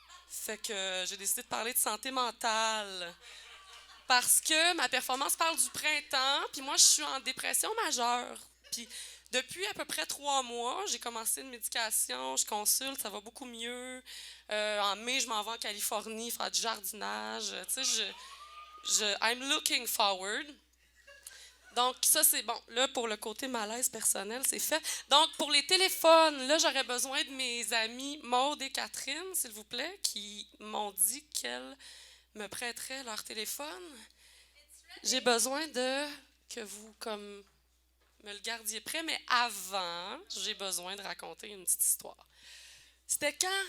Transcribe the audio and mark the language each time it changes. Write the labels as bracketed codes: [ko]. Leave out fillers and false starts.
[fr] Fait que j'ai décidé de parler de santé mentale. Parce que ma performance parle du printemps, puis moi, je suis en dépression majeure. Puis depuis à peu près 3 mois, j'ai commencé une médication, je consulte, ça va beaucoup mieux. En mai, je m'en vais en Californie faire du jardinage. Tu sais, [en] I'm looking forward. [fr] Donc, ça, c'est bon. Là, pour le côté malaise personnel, c'est fait. Donc, pour les téléphones, là, j'aurais besoin de mes amis Maude et Catherine, s'il vous plaît, qui m'ont dit qu'elles me prêteraient leur téléphone. J'ai besoin que vous, comme, me le gardiez prêt, mais avant, j'ai besoin de raconter une petite histoire. C'était quand?